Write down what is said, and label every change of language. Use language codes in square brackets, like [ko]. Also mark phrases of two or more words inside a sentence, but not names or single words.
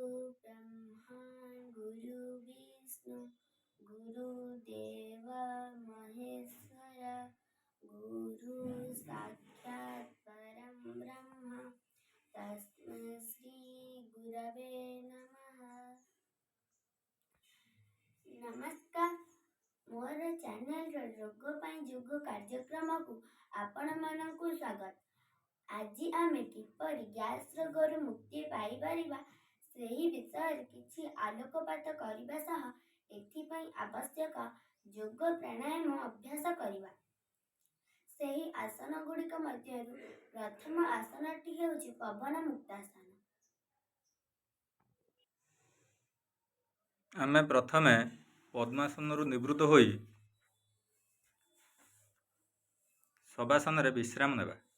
[sa] ब्रह्मा गुरु विष्णु गुरुदेव महेश्वर गुरु साक्षात् परं ब्रह्म तस्मै श्री गुरवे नमः। [or] ନମସ୍କାର, ମୋର ଚ୍ୟାନେଲ ରୋଗ ଯୋଗ କାର୍ଯ୍ୟକ୍ରମ କୁ ଆପଣ ମାନଙ୍କୁ ସ୍ୱାଗତ। ଆଜି ଆମେ କିପରି ଗ୍ୟାସ ରୋଗର ମୁକ୍ତି ପାଇ ପାରିବା ସେହି ବିଷୟ କିଛି ଆଲୋକପାତ କରିବା ସହ ଏଥିପାଇଁ ଆବଶ୍ୟକ ଯୋଗ ପ୍ରାଣାୟାମ ଅଭ୍ୟାସ କରିବା। ସେହି ଆସନ ଗୁଡ଼ିକ ମଧ୍ୟରୁ ପ୍ରଥମ ଆସନଟି ହେଉଛି ପବନ ମୁକ୍ତାସନ। ଆମେ ପ୍ରଥମେ ପଦ୍ମାସନ ନିବୃତ୍ତ ହୋଇ ଶବାସନ ବିଶ୍ରାମ ନେବା।